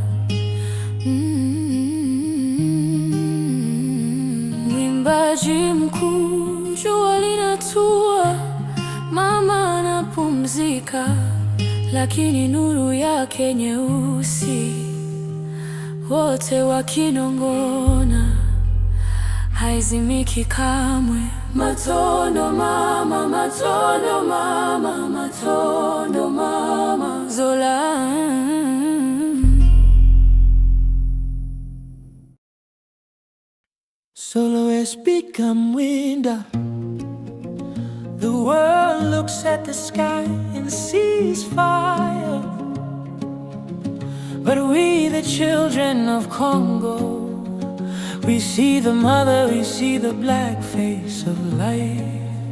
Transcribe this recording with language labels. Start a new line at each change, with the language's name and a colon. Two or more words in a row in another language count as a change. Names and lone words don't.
Swahili: Mwimbaji mkuu, jua linatua, mama anapumzika, lakini nuru yake nyeusi, wote wakinong'ona, haizimiki kamwe.
Lingala: Matondo mama, matondo mama, matondo mama, Zola.
English: Solo has become winter. The world looks at the sky and sees fire. But we, the children of Congo, we see the mother, we see the black face of light.